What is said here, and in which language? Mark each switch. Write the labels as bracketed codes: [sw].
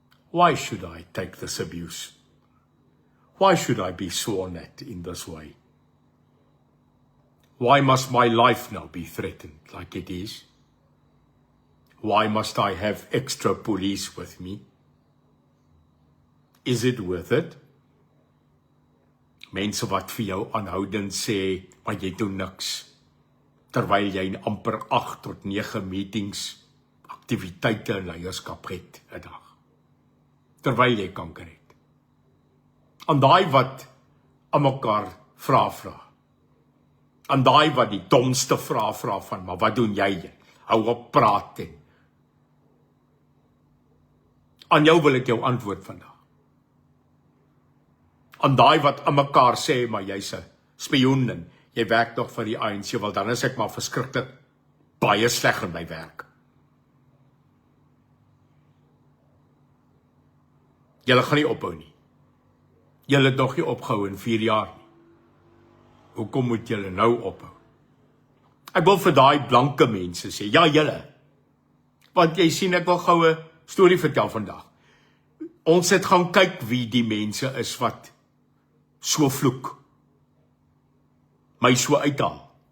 [en] Why should I take this abuse? Why should I be sworn at in this way? Why must my life now be threatened like it is? Why must I have extra police with me? Is it worth it? [af] Mense wat vir jou aanhoudend sê, maar jy doen niks, terwyl jy in amper 8 tot 9 meetings, aktiwiteite en leierskap het 'n dag, terwyl jy kanker het. Aan daai wat aan mekaar vra, aan daai wat die domste vra van, maar wat doen jy? Hou op praat en aan jou wil ek jou antwoord vandag. Aan daai wat aan mekaar sê, maar jy's 'n spioen en jy werk nog vir die ANC, wel dan is ek maar verskriklik baie sleg in my werk. Julle gaan nie ophou nie. Julle het nog nie opgehou in 4 jaar nie. Hoekom moet julle nou ophou? Ek wil vir daai blanke mense sê, ja julle, want jy sien ek wil gou 'n storie vertel vandag. Ons het gaan kyk wie die mense is wat so vloek, my so uithaal.